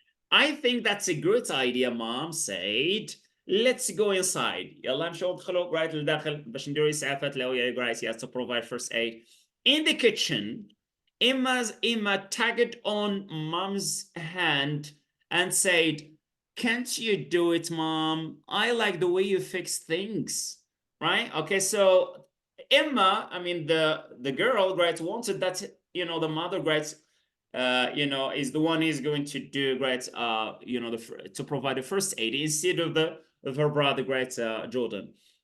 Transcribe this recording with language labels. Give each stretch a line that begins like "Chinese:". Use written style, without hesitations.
English: I think that's a good idea, Mom said. Let's go inside.
Arabic: يلا نمشوا ندخلوا right للداخل باش نديروا إسعافات لو
English: right, yes, to provide first aid. In the kitchen, Emma tagged on Mom's hand and said, "Can't you do it, Mom? I like the way you fix things." Right? Okay, so Emma, I mean the girl, right, wanted that the mother, right, is the one is going to do, right, to provide the first aid instead of her brother, right, Jordan.